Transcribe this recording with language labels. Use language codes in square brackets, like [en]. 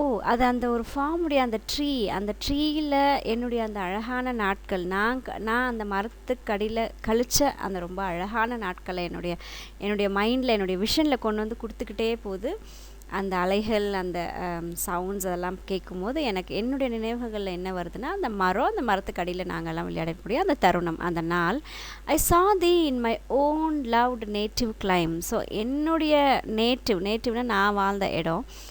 [ta] அது அந்த ஒரு ஃபார்முடைய அந்த ட்ரீயில் என்னுடைய அந்த அழகான நாட்கள், நான் அந்த மரத்துக்கடியில் கழித்த அந்த ரொம்ப அழகான நாட்களை என்னுடைய மைண்டில், என்னுடைய விஷனில் கொண்டு வந்து கொடுத்துக்கிட்டே போகுது. அந்த அலைகள், அந்த சவுண்ட்ஸ் அதெல்லாம் கேட்கும்போது எனக்கு என்னுடைய நினைவுகளில் என்ன வருதுன்னா, அந்த மரத்துக்கடியில் நாங்கள்லாம் விளையாடக்கூடிய அந்த தருணம், அந்த நாள். [en] I saw thee in my own loved native clime. [ta] So என்னுடைய நேட்டிவ்னா நான் வாழ்ந்த இடம்.